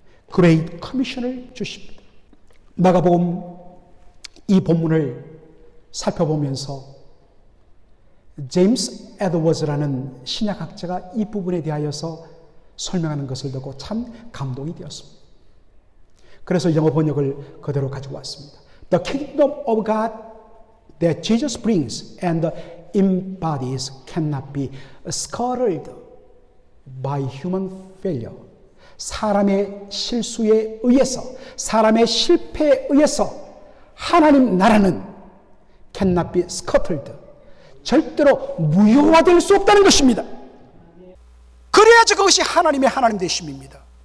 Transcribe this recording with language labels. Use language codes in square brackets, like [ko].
[ko] 그레이트 커미션을 주십니다. 마가복음 이 본문을 살펴보면서 제임스 에드워즈라는 신약학자가 이 부분에 대하여서 설명하는 것을 듣고 참 감동이 되었습니다. 그래서 영어 번역을 그대로 가지고 왔습니다. [en] The kingdom of God that Jesus brings and embodies cannot be scattered by human failure. [ko] 사람의 실수에 의해서, 사람의 실패에 의해서 하나님 나라는 [en] cannot be scattered. [ko] 절대로 무효화될 수 없다는 것입니다. 그래야지 그것이 하나님의 하나님 되심입니다.